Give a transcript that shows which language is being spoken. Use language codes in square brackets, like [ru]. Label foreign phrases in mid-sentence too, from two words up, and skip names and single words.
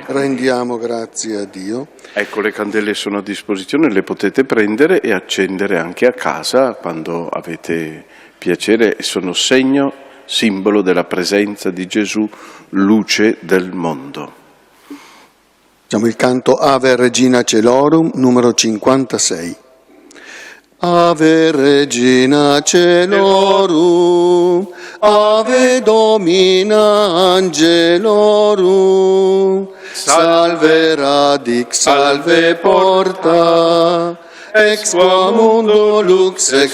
[it] Rendiamo grazie a Dio. Ecco, le candele sono a disposizione, le potete prendere e accendere anche a casa quando avete piacere. Sono segno, simbolo della presenza di Gesù, luce del mondo. Facciamo il canto Ave Regina Celorum, numero 56. [la] Ave Regina Celorum, Ave Domina Angelorum, salve radix, salve porta, ex qua mundo lux